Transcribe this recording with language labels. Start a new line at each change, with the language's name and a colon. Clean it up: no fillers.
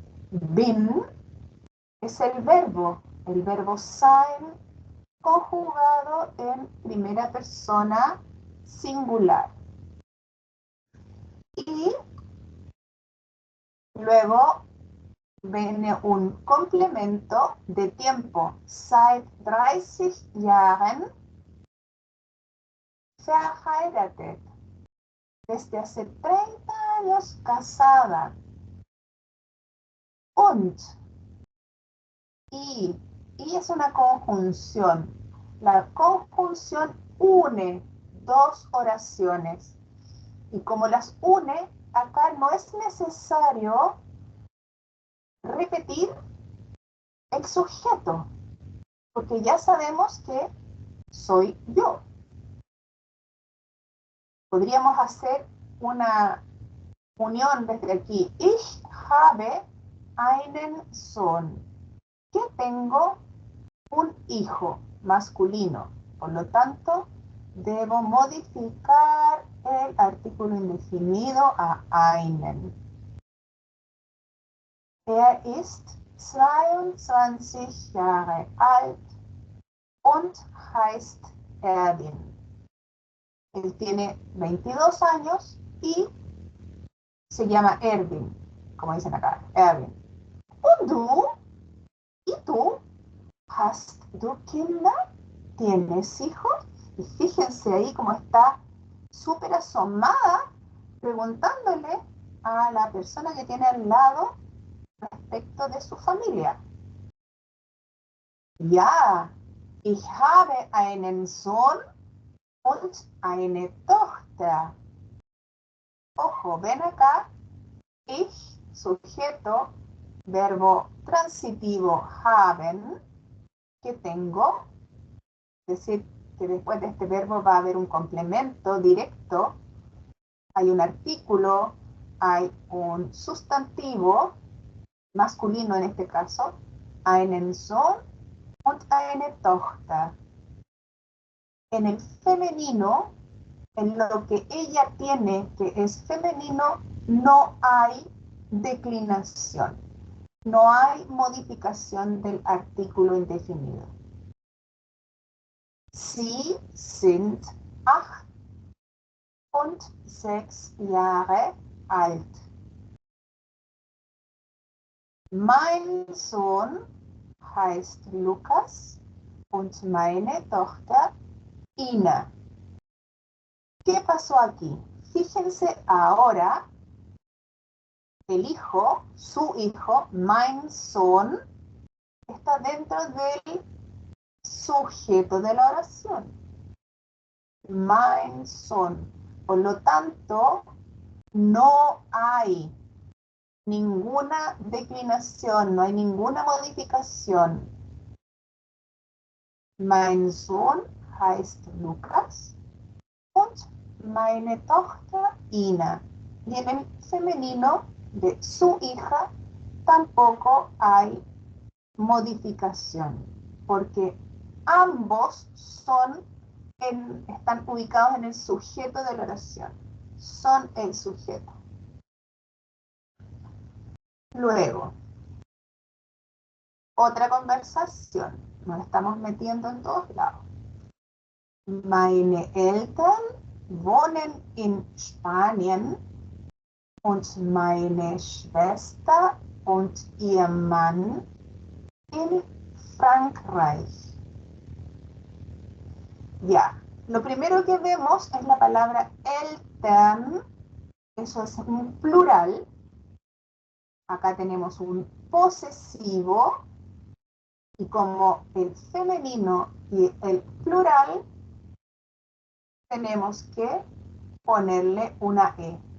Spanish: Bin es el verbo sein, conjugado en primera persona singular. Y luego viene un complemento de tiempo.
German: Seit 30 Jahren verheiratet.
Spanish: Desde hace 30 años casada. Und. Y es una conjunción. La conjunción une dos oraciones. Y como las une, acá no es necesario repetir el sujeto, porque ya sabemos que soy yo. Podríamos hacer una unión desde aquí.
German: Ich habe einen Sohn.
Spanish: Que tengo un hijo masculino. Por lo tanto, debo modificar el artículo indefinido a einen.
German: Er ist 22 Jahre alt und heißt Erwin.
Spanish: Él tiene 22 años y se llama Erwin, como dicen acá, Erwin.
German: Und du?
Spanish: ¿Y tú?
German: ¿Hast du Kinder?
Spanish: ¿Tienes hijos? Y fíjense ahí cómo está súper asomada preguntándole a la persona que tiene al lado respecto de su familia.
German: Ja, ich habe einen Sohn und eine Tochter.
Spanish: Ojo, ven acá, ich, sujeto, verbo transitivo haben, que tengo, es decir, que después de este verbo va a haber un complemento directo, hay un artículo, hay un sustantivo, masculino en este caso,
German: einen Sohn und eine Tochter.
Spanish: En el femenino, en lo que ella tiene, que es femenino, no hay declinación. No hay modificación del artículo indefinido.
German: Sie sind 8 und 6 Jahre alt. Mein Sohn heißt Lukas und meine Tochter Ina.
Spanish: ¿Qué pasó aquí? Fíjense ahora, el hijo, su hijo,
German: mein Sohn,
Spanish: está dentro del sujeto de la oración.
German: Mein Sohn.
Spanish: Por lo tanto, no hay ninguna declinación, no hay ninguna modificación.
German: Mein Sohn heißt Lukas und meine Tochter Ina.
Spanish: Y en el femenino de su hija tampoco hay modificación, porque ambos están ubicados en el sujeto de la oración. Son el sujeto. Luego, otra conversación. Nos estamos metiendo en todos lados.
German: Meine Eltern wohnen in Spanien und meine Schwester und ihr Mann in Frankreich.
Spanish: Ya, lo primero que vemos es la palabra Eltern. Eso es un plural. Acá tenemos un posesivo. Y como el femenino y el plural, tenemos que ponerle una E.